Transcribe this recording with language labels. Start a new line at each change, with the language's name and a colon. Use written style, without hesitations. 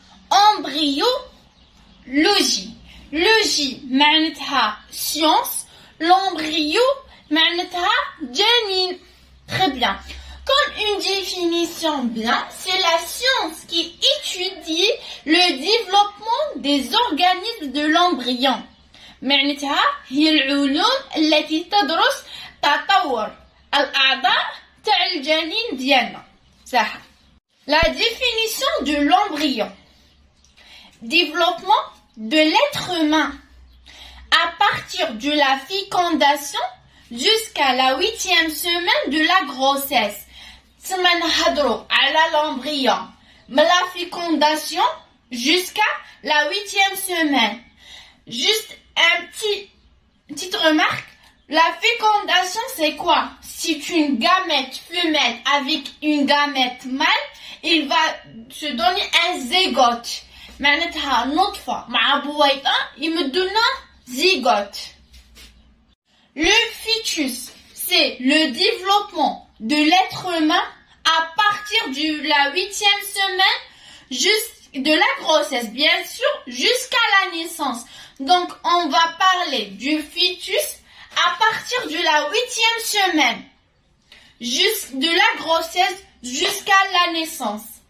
French: Embryologie. Logie
Arabic: معناتها
French: science, l'embryo
Arabic: معناتها جنين.
French: Très bien. Comme une définition bien, c'est la science qui étudie le développement des organismes de l'embryon.
Arabic: معناتها هي العلوم التي تدرس تطور الأعضاء تاع الجنين ديالنا. صح.
French: La définition de l'embryon. Développement de l'être humain à partir de la fécondation jusqu'à la 8e semaine de la grossesse.
Arabic: سما نهضروا على
French: l'embryon
Arabic: من
French: la fécondation jusqu'à la 8e semaine. Juste un petite remarque, la fécondation c'est quoi? C'est une gamète femelle avec une gamète mâle, il va se donner un zygote.
Arabic: معناتها نطفة مع بويضة يمدونا zygote.
French: Le fœtus, c'est le développement de l'être humain à partir de la 8e semaine de la grossesse, bien sûr, jusqu'à la naissance. Donc, on va parler du fœtus à partir de la 8e semaine, de la grossesse jusqu'à la naissance.